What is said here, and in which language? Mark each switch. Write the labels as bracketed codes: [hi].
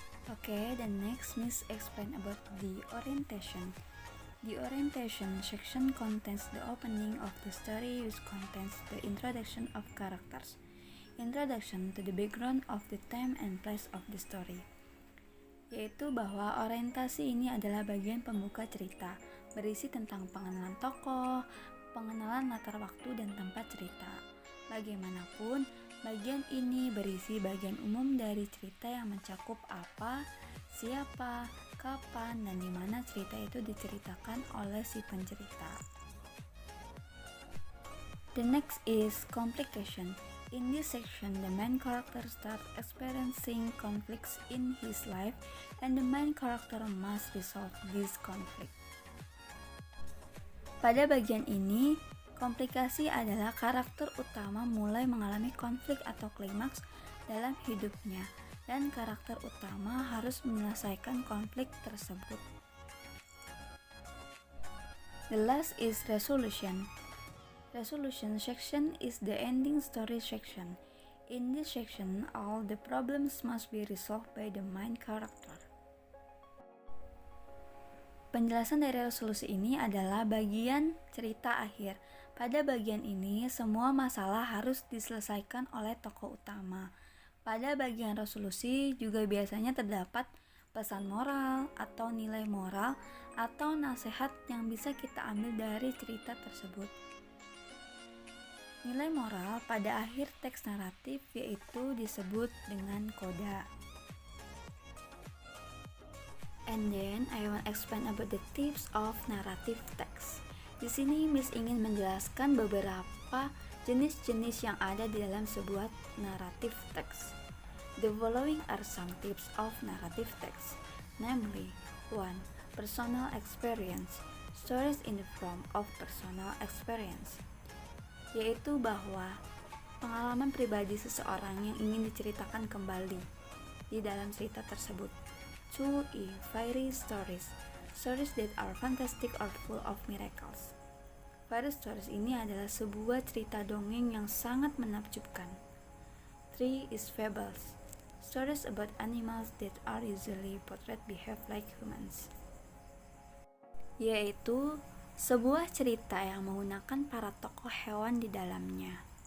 [en] Okay, the next Miss explain about the orientation. The orientation section contains the opening of the story, which contains the introduction of characters, introduction to the background of the time and place of the story. [id] Yaitu bahwa orientasi ini adalah bagian pembuka cerita, berisi tentang pengenalan tokoh, pengenalan latar waktu dan tempat cerita. Bagaimanapun, bagian ini berisi bagian umum dari cerita yang mencakup apa, siapa, kapan, dan di mana cerita itu diceritakan oleh si pencerita. [en] The next is complication. In this section, the main character starts experiencing conflicts in his life, and the main character must resolve this conflict. [id] Pada bagian ini, komplikasi adalah karakter utama mulai mengalami konflik atau klimaks dalam hidupnya, dan karakter utama harus menyelesaikan konflik tersebut. [en] The last is resolution. Resolution section is the ending story section. In this section, all the problems must be resolved by the main character. [id] Penjelasan dari resolusi ini adalah bagian cerita akhir. Pada bagian ini, semua masalah harus diselesaikan oleh tokoh utama. Pada bagian resolusi juga biasanya terdapat pesan moral atau nilai moral atau nasihat yang bisa kita ambil dari cerita tersebut. Nilai moral pada akhir teks naratif yaitu disebut dengan koda. [en] And then I want explain about the tips of narrative text. [id] Di sini Miss ingin menjelaskan beberapa jenis-jenis yang ada di dalam sebuah narrative text. [en] The following are some tips of narrative text, namely 1. Personal experience. Stories in the form of personal experience, [id] yaitu bahwa pengalaman pribadi seseorang yang ingin diceritakan kembali di dalam cerita tersebut. [en] 2. Fairy stories. Stories that are fantastic or full of miracles. [id] Fairy stories ini adalah sebuah cerita dongeng yang sangat menakjubkan. [en] 3. Fables. Stories about animals that are usually portrayed behave like humans, [id] yaitu sebuah cerita yang menggunakan para tokoh hewan di dalamnya.